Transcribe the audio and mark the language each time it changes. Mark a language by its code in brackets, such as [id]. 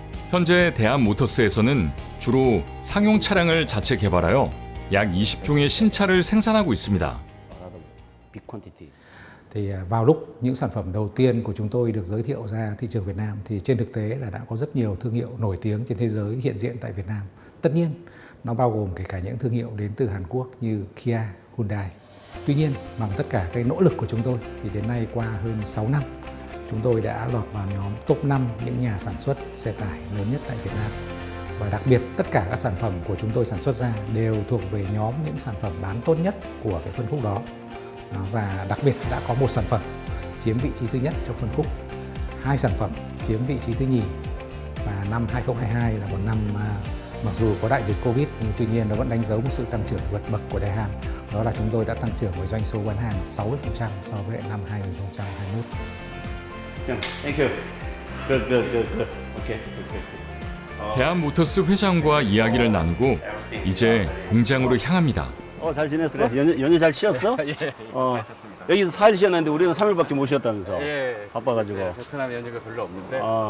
[ko] 현재 대한모터스에서는 주로 상용 차량을 자체 개발하여 약 20종의 신차를 생산하고 있습니다. [en] Big quantity. [vi] Thì vào lúc những sản phẩm đầu tiên của chúng tôi được giới thiệu ra thị trường Việt Nam thì trên thực tế là đã có rất nhiều thương hiệu nổi tiếng trên thế giới hiện diện tại Việt Nam. Tất nhiên, nó bao gồm kể cả những thương hiệu đến từ Hàn Quốc như Kia, Hyundai. Tuy nhiên, bằng tất cả cái nỗ lực của chúng tôi thì đến nay qua hơn 6 năm, chúng tôi đã lọt vào nhóm top 5 những nhà sản xuất xe tải lớn nhất tại Việt Nam. Và đặc biệt tất cả các sản phẩm của chúng tôi sản xuất ra đều thuộc về nhóm những sản phẩm bán tốt nhất của cái phân khúc đó. Và đặc biệt đã có một sản phẩm chiếm vị trí thứ nhất trong phân khúc, 2 sản phẩm chiếm vị trí thứ nhì. Và năm 2022 là một năm mặc dù có đại dịch Covid nhưng tuy nhiên nó vẫn đánh dấu một sự tăng trưởng vượt bậc của Daehan. Đó là chúng tôi đã tăng trưởng với doanh số bán hàng 60% so với năm 2021. [en] Thank you. Good. Okay. [ko] 대한모터스 회장과 이야기를 나누고 이제 공장으로 향합니다. 잘 지냈어? 연휴 잘 쉬었어? 예, 잘 쉬었습니다. 여기서 4일 쉬었는데 우리는 3일밖에 못 쉬었다면서. 예, 바빠가지고. 네, 베트남 연휴가 별로 없는데 아.